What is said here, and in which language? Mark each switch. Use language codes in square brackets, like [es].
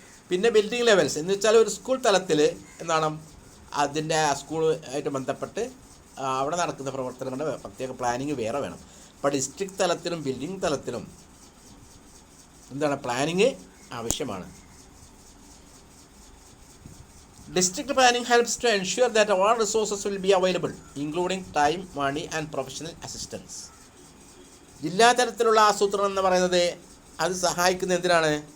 [ml] പിന്നെ building levels എന്ന് വെച്ചാൽ ഒരു സ്കൂൾ തലത്തിൽ എന്താണ്, അതിൻ്റെ സ്കൂളുമായിട്ട് ബന്ധപ്പെട്ട് അവിടെ നടക്കുന്ന പ്രവർത്തനങ്ങളുടെ പ്രത്യേക പ്ലാനിങ് വേറെ വേണം. അപ്പോൾ ഡിസ്ട്രിക്ട് തലത്തിലും ബിൽഡിംഗ് തലത്തിലും എന്താണ്, പ്ലാനിങ് ആവശ്യമാണ്. [en] District planning helps to ensure that all resources will be available, including time, money and professional assistance. [ml] ജില്ലാ തലത്തിലുള്ള ആസൂത്രണം എന്ന് പറയുന്നത് അത് സഹായിക്കുന്ന എന്തിനാണ്?